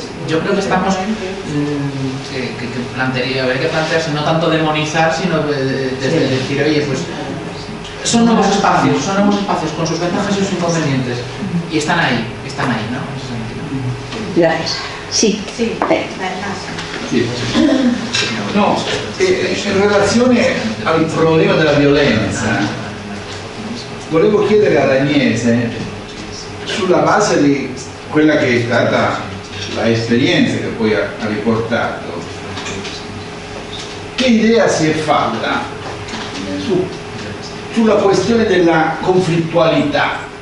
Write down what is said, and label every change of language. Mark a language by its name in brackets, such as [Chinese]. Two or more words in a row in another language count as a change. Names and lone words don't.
[Spanish] Yo creo que estamos, habría que plantearse no tanto demonizar, sino desde decir, oye, pues son nuevos espacios con sus ventajas y sus inconvenientes, y están ahí, ¿no? Gracias. Sí. [Italian] No, in relazione al problema della violenza, volevo chiedere ad Agnese, sulla base di quella che è stata l'esperienza che poi ha riportato, che idea si è fatta sulla questione della conflittualità?